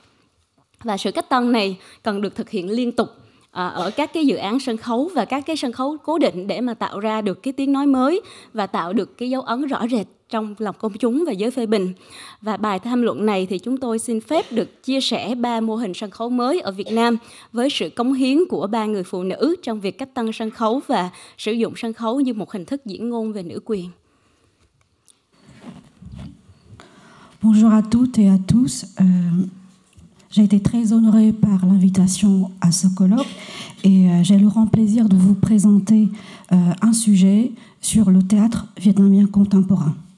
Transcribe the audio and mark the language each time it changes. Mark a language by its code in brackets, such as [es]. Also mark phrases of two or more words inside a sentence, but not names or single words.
[vi] Và sự cách tân này cần được thực hiện liên tục ở các cái dự án sân khấu và các cái sân khấu cố định để mà tạo ra được cái tiếng nói mới và tạo được cái dấu ấn rõ rệt trong lòng công chúng và giới phê bình. Và bài tham luận này thì chúng tôi xin phép được chia sẻ 3 mô hình sân khấu mới ở Việt Nam với sự cống hiến của 3 người phụ nữ trong việc cách tân sân khấu và sử dụng sân khấu như một hình thức diễn ngôn về nữ quyền. [fr] Bonjour à toutes et à tous. J'ai été très honorée par l'invitation à ce colloque et j'ai le grand plaisir de vous présenter un sujet sur le théâtre vietnamien contemporain.